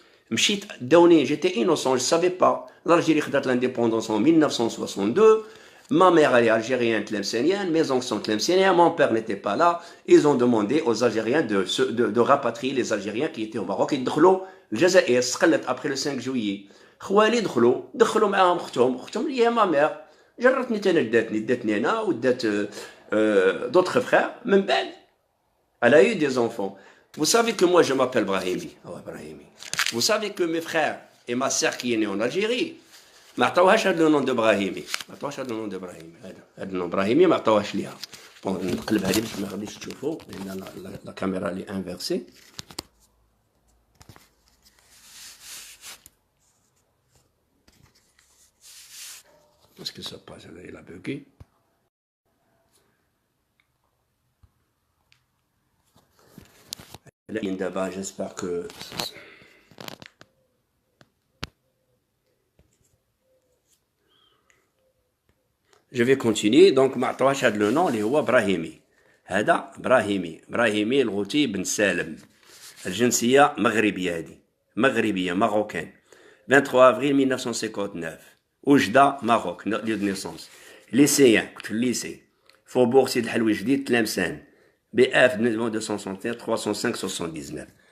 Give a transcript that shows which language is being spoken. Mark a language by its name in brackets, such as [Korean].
[Arabic] مشيت داوني، [French] j'étais innocent, je savais pas. L'Algérie خدات l'indépendance en 1962. Ma mère elle est algérienne tlemcenienne, mes oncles sont tlemceniens, mon père n'était pas là. Ils ont demandé aux Algériens de rapatrier les Algériens qui étaient au Maroc. Ils [Arabic] دخلوا الجزائر، استقلت [French] après le 5 juillet. [Arabic] خوالي دخلوا معاهم اختهم اللي هي ما مير. جرتني انا، داتني انا ودات [French] d'autres frères. [Arabic] من بعد [French] elle a eu des enfants. Vous savez que moi je m'appelle Brahimi. Vous savez que mes frères et ma sœur qui est née en Algérie [Arabic] ما عطاوهاش هذا لو نون دو ابراهيمي، هذا النون ابراهيمي ما عطاوهاش ليها. بون نقلب هذه باش ما غاديش تشوفوا لان لا كاميرا لي انفيرسي. [French] Qu'est-ce que ça passe? Il a bugué. D'abord, j'espère que je vais continuer. [Arabic] Donc ما عطاوهاش هذا لو نون اللي هو ابراهيمي. هذا ابراهيمي الغوتي بن سالم، الجنسيه مغربيه، هذه مغربيه ماروكان. [French] 23 avril 1959 [Arabic] وجده ماروك، [French] lieu de naissance. [Arabic] lycéen، كنت في الليسي فوبور سيد الحلوي جديد تلمسان، BF 261 305 79.